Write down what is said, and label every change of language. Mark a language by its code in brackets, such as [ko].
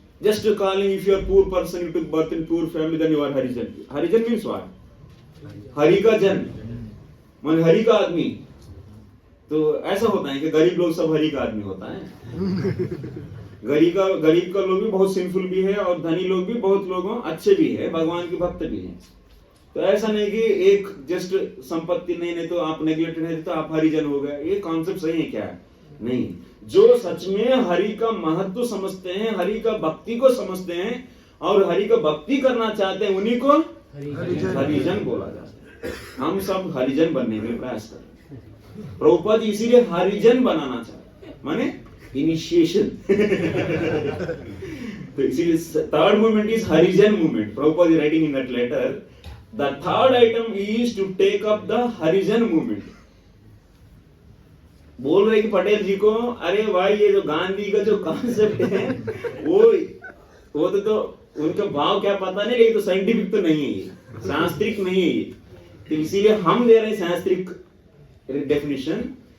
[en] Just calling if you are poor person, you took birth in poor family, then you are Harijan. Harijan means what? [hi] Hari ka jan, man Hari ka आदमी. तो ऐसा होता है कि गरीब लोग सब हरि का आदमी होता है. गरीब का लोग भी बहुत सिंपल भी है और धनी लोग भी बहुत लोगों अच्छे भी है, भगवान के भक्त भी हैं. तो ऐसा नहीं कि एक जस्ट संपत्ति नहीं तो आप नेग्लेक्टेड है तो आप हरिजन हो गए. ये कॉन्सेप्ट सही है क्या? नहीं. जो सच में हरि का महत्व समझते हैं, हरि का भक्ति को समझते हैं और हरि का भक्ति करना चाहते हैं, उन्हीं को हरिजन बोला जाता है. हम सब हरिजन बनने के प्रयास कर रहे हैं. प्रभुपाद इसीलिए हरिजन बनाना चाहते हैं, माने इनिशिएशन. तो इसीलिए [en] Third movement is Harijan movement. Prabhupad is writing in that letter. The third item is to take up the Harijan movement. [hi] बोल रहे कि पटेल जी को, अरे भाई ये जो गांधी का जो कॉन्सेप्ट है वो तो उनका भाव क्या पता नहीं, लेकिन तो साइंटिफिक तो नहीं है, ये शास्त्रिक नहीं है ये. तो इसीलिए हम दे रहे हैं शास्त्रिक डेफिनेशन.